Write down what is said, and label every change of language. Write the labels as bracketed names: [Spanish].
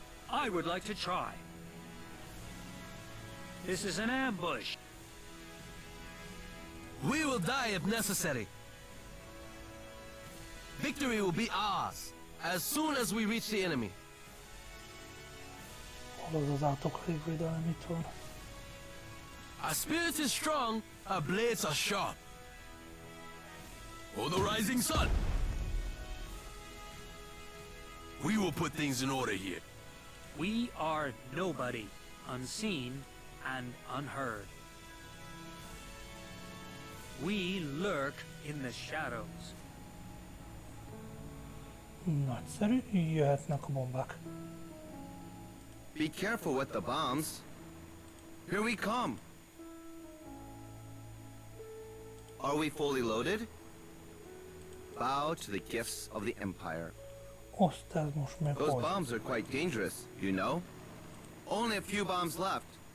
[English] I would like to try. This is an ambush. We will die if necessary. Victory will be ours as soon as we reach the enemy. [Hungarian] Hol az az átoklévédelem itt van? [English] Our spirit is strong, our blades are sharp. For the rising sun. We will put things in order here. We are nobody, unseen and unheard. We lurk in the shadows. [Hungarian] Nagyszerű, jöhetnek a bombák. [English] Be careful with the bombs. Here we come. Are we fully loaded? Bow to the gifts of the Empire. [Hungarian] Azt ez most meg [English] Those [Hungarian] hogy? [English] bombs are quite dangerous, you know? Only a few bombs left.